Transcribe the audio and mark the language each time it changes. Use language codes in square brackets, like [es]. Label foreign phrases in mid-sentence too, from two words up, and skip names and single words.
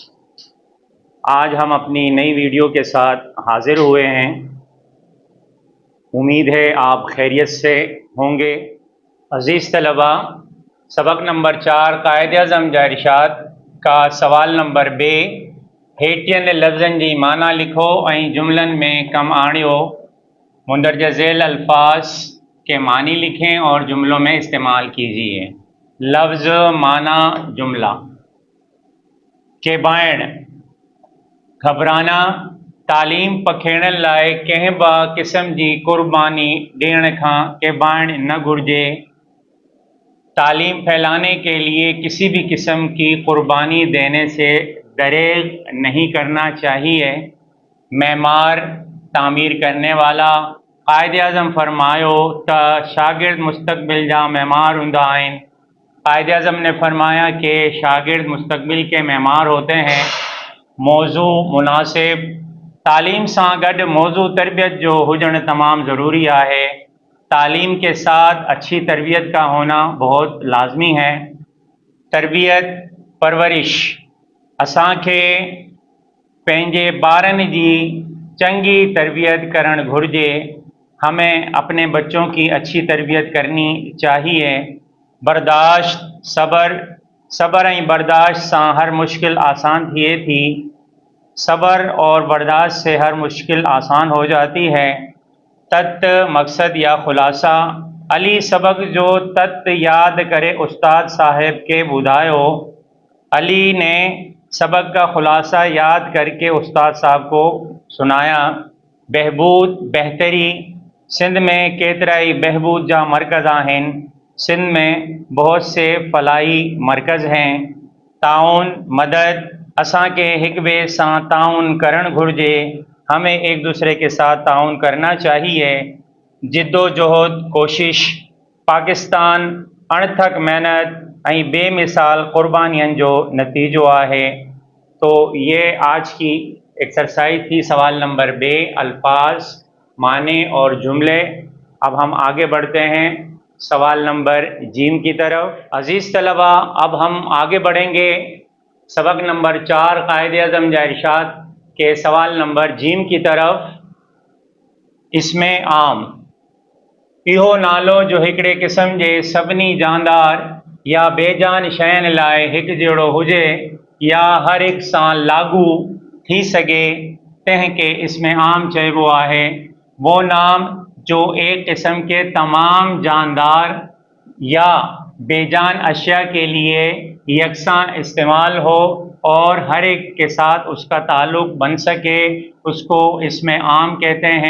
[ur] آج ہم اپنی نئی ویڈیو کے ساتھ حاضر ہوئے ہیں. امید ہے آپ خیریت سے ہوں گے. [sd] अज़ीज़ तलबा, सबक नंबर 4 क़ाइदे-ए-आज़म जा इरशाद का सवाल नंबर बे हेठियन लफ़्ज़न जी माना लिखो ऐं जुमलन में कम आणियो। [ur] مندرجہ ذیل الفاظ کے معنی لکھیں اور جملوں میں استعمال کیجیے. [sd] लफ्ज़ माना जुमला के बाइण घबराना तालीम पखेड़न लाए कंहिं बि क़िस्म जी क़ुर्बानी ॾियण खां के बाइण न घुर्जे। [ur] تعلیم پھیلانے کے لیے کسی بھی قسم کی قربانی دینے سے دریغ نہیں کرنا چاہیے. [sd] मेमार तामीर करने वाला क़ाइदे-ए-आज़म फरमायो त शागिर्द मुस्तक़बिल जा मेमार हूंदा आहिनि। [ur] قائدِ اعظم نے فرمایا کہ شاگرد مستقبل کے معمار ہوتے ہیں. [sd] मौजू मुनासिब तालीम सां गॾु मौजू तरबियत जो हुजण तमाम ज़रूरी है। [ur] تعلیم کے ساتھ اچھی تربیت کا ہونا بہت لازمی ہے. [sd] तरबियत परवरिश असांखे पंहिंजे ॿारनि जी चंगी तरबियत करण घुर्जे। [ur] ہمیں اپنے بچوں کی اچھی تربیت کرنی چاہیے. [sd] बर्दाश्त सब्र ऐं बर्दाश्त सां हर मुश्किल आसान थिए थी। [ur] صبر اور برداشت سے ہر مشکل آسان ہو جاتی ہے. [sd] तत मकसद या खुलासा अली सबक जो तत याद करे उस्ताद साहब के ॿुधायो। [ur] علی نے سبق کا خلاصہ یاد کر کے استاد صاحب کو سنایا. [sd] बहबूद बेहतरी सिंध में केतरा ही बहबूद जा मरकज़ आहिनि। [ur] سندھ میں بہت سے فلاحی مرکز ہیں. [sd] ताउन मदद असांखे हिक ॿिए सां ताउन करण घुर्जे। [ur] ہمیں ایک دوسرے کے ساتھ تعاون کرنا چاہیے. [sd] जिद्दोजहद कोशिश पाकिस्तान अणथक मेहनत ऐं बेमिसाल क़ुर्बानियन जो नतीजो है। [ur] تو یہ آج کی ایکسرسائز تھی. سوال نمبر بے الفاظ معنی اور جملے. اب ہم آگے بڑھتے ہیں سوال نمبر جیم کی طرف. عزیز طلبہ، اب ہم آگے بڑھیں گے سبق نمبر 4 قائدِ اعظم جا ارشاد کے سوال نمبر جیم کی طرف. [sd] इसमें आम इहो नालो जो हिकिड़े क़िस्म जे सभिनी जानदार या बेजान शयन लाइ हिकु जहिड़ो हुजे या हर एक सां लागू थी सके तंहिंखे इसमें आम चइबो आहे। [ur] وہ نام جو ایک قسم کے تمام جاندار یا بے جان اشیا کے لیے یکساں استعمال ہو اور ہر ایک کے ساتھ اس کا تعلق بن سکے، اس کو اسمِ عام کہتے ہیں.